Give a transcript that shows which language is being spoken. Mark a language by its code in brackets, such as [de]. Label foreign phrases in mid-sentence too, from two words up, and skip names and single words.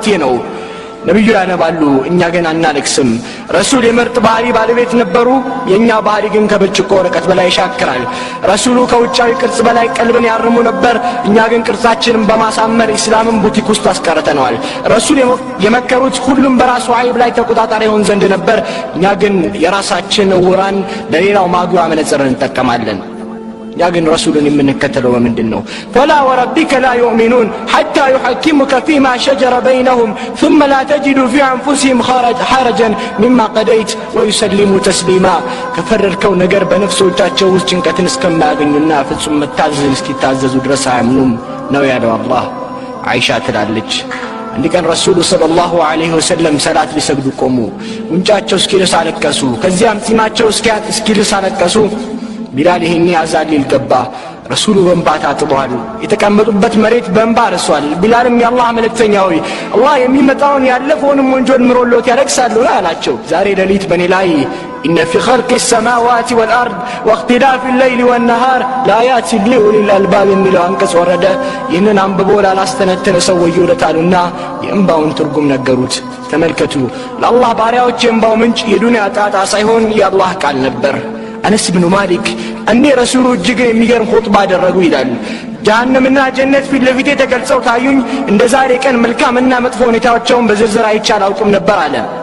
[am] ነው። ነብዩ ያነባሉ፣ እኛ ግን አናለቅስም። ረሱል የምርጥ ባህሪ ባለቤት ነበሩ። የኛ ባህሪ ግን ከብርጭቆ ወረቀት በላይ ይሻክራል። ረሱሉ ከውጫዊ ቅርጽ በላይ ቀልብን ያርሙ ነበር። እኛ ግን ቅርጻችንን በማሳመር እስላምን ቡቲክ ውስጥ አስቀርተነዋል። ረሱል የመከሩት ሁሉም በራሱ አይብ ላይ ተቆጣጣሪ ይሆን ዘንድ ነበር። እኛ ግን የራሳችን ውራን ለሌላው ማጉያ መነጽርን እንጠቀማለን። እኛ ግን ረሱልን የምንከተለው በምንድን ነው? [ar] فلا وربك لا يؤمنون حتى يحكموك فيما شجر بينهم ثم لا تجد في أنفسهم حرجا مما قضيت ويسلموا تسليما [am] ከፈረድከው ነገር በነፍሶቻቸው ውስጥ ጭንቀትን እስከማያገኙና ፍጹም መታዘዝን እስኪታዘዙ ድረስ አያምኑም ነው ያለው አላህ። አይሻ ትላለች አንድ ቀን ረሱሉ [ar] صلى الله عليه وسلم [am] ሰላት ሊሰግዱ ቆሙ። ጉንጫቸው እስኪልስ አለቀሱ። ከዚያም ጺማቸው እስኪልስ አለቀሱ። ቢላል ይሄን ያዛሊል ገባ። ረሱሉ በእንባ ታጥበዋል። የተቀመጡበት መሬት በእንባ ረሷል። ቢላልም የአላህ መልእክተኛ ሆይ አላህ የሚመጣውን ያለፈውንም ወንጀል ምሮሎት ያለቅሳሉ አላቸው። ዛሬ ሌሊት በእኔ ላይ [ar] إن في خلق السماوات والأرض واختلاف الليل والنهار لآيات لأولي الألباب [am] የሚለው አንቀጽ ወረደ። ይህንን አንብቦ ላላስተነተነ ሰው ወዮለታሉና የእንባውን ትርጉም ነገሩት። ተመልከቱ፣ ለአላህ ባሪያዎች የእንባው ምንጭ የዱንያ ጣጣ ሳይሆን የአላህ ቃል ነበር። አነስ ብኑ ማሊክ እኔ ረሱሉ እጅግ የሚገርም ኹጥባ አደረጉ ይላል። ጀሃነምና ጀነት ፊት ለፊቴ ተገልጸው ታዩኝ። እንደ ዛሬ ቀን መልካምና መጥፎ ሁኔታቸውን በዝርዝር አይቼ አላውቅም ነበር አለ።